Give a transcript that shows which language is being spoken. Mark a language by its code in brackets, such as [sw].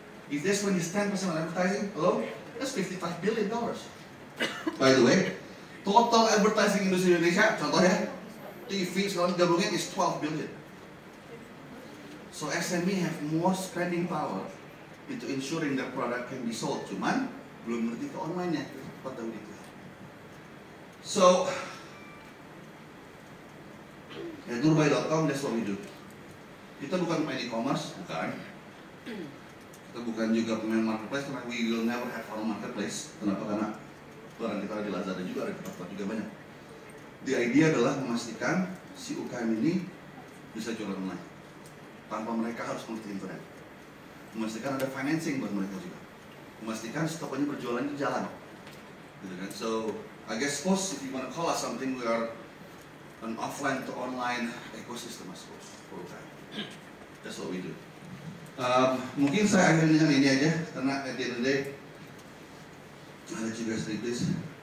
[en] If they spend this 10% on advertising alone, that's $55 billion. By the way, total advertising [id] industri Indonesia, contohnya TV sekarang gabungin [en] is 12 billion. So SME have more spending power into ensuring their product can be sold. [id] Cuman belum ngerti ke online-nya, pada begitu. [en] So, at nurbay.com, that's what we do. [id] Kita bukan pemain e-commerce, bukan. Kita bukan juga pemain marketplace, karena [en] we will never have our marketplace. [id] Kenapa? Karena barang kita ada di Lazada juga, ada di tempat juga banyak. [en] The idea [id] adalah memastikan si UKM ini bisa jualan online tanpa mereka harus mengerti internet. Memastikan ada financing buat mereka juga. Memastikan tokonya berjualan di jalan. Gitu kan? [en] So, I guess suppose if you want to call us something, we are an offline to online ecosystem, I suppose, for UKM. That's what we do. [id] Mungkin saya akhiri dengan ini aja, karena [en] at the end of the day, [id] ada juga sedikit.